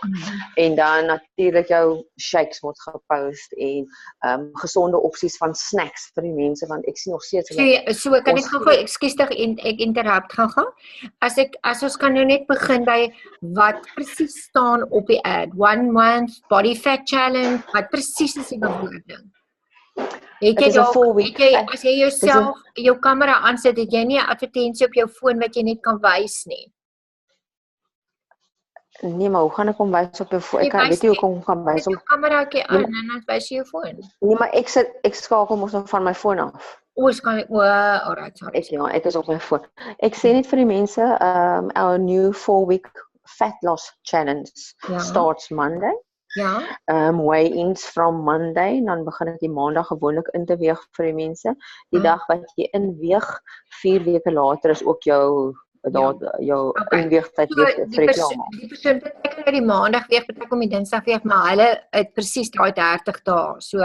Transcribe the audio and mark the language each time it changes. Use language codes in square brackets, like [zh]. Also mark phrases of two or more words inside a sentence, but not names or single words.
[af] En dan natuurlik jou shakes word gepost en gesonde opsies van snacks vir die mense want ek sien nog steeds so kan ek gou ekskuus tog ek interrupt gou. As ons kan nou net begin by wat presies staan op die ad. [en] 1 month body fat challenge, [af] wat presies is die bewoording? As jy jouself jou kamera aansit, het jy nie 'n advertensie op jou foon wat jy net kan wys nie? Nee, maar hoe gaan ek hom wys op jou foon? Ek weet nie hoe kom kan wys om jou kameraatjie aan en dan wys jy jou foon. Nee, maar ek skakel mos nog van my foon af. [en] Alright, sorry. [af] Ek is op my foon. Ek sê net vir die mense, [en] our new 4-week fat loss challenge starts Monday. [af] Ja. [en] Weigh-ins from Monday, [af] dan begin ek die maandag gewoonlik in te weeg vir die mense. Die dag wat jy inweeg, 4 weke later is ook jou inweegtyd weer vir die klaar. Die persoon wat ek die maandag weeg, betrek om die dinsdag weeg, maar hulle het presies daai 30 dae. So